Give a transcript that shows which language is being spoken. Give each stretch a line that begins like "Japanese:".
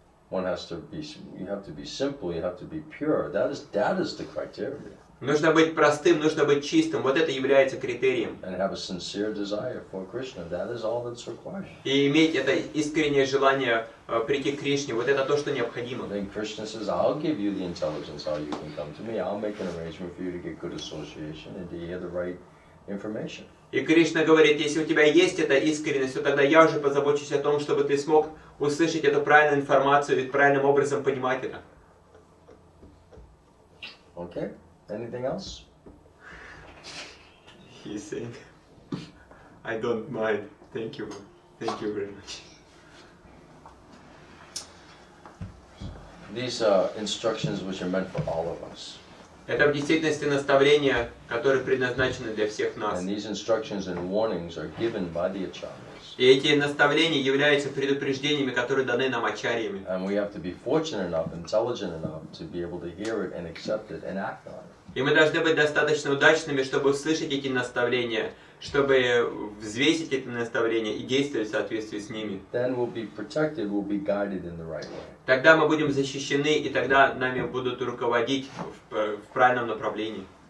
English: You have to be simple, you have to be pure. That is the criteria.
Russian: Нужно быть простым, нужно быть чистым. Вот это является критерием.
English: And have a sincere desire for Krishna. That is all that's required.
Russian: И иметь это искреннее желание прийти к Кришне. Вот это то, что необходимо.
English: Then Krishna says, I'll give you the intelligence how you can come to me. I'll make an arrangement for you to get good association and to hear the right information.
Russian: И Кришна говорит, если у тебя есть эта искренность, то тогда я уже позабочусь о том, чтобы ты смог услышать эту правильную информацию и правильным образом понимать это.
English: Okay? Anything else? He's saying, I don't mind. Thank you very much. These are instructions which are meant for all of us.
Russian: Это в действительности наставления, которые предназначены для всех нас.
English: And these instructions and warnings are given by the acharyas.
Russian: И эти наставления являются предупреждениями, которые даны нам ачарьями.
English: And we have to be fortunate enough, intelligent enough to be able to hear it and accept it and act on it.
Russian: И мы должны быть достаточно удачными, чтобы услышать эти наставления, чтобы взвесить эти наставления и действовать в соответствии с ними.
English: Then we'll be protected, we'll be guided in the right way.
Russian: Тогда мы будем защищены, и тогда нами будут руководить в правильном направлении.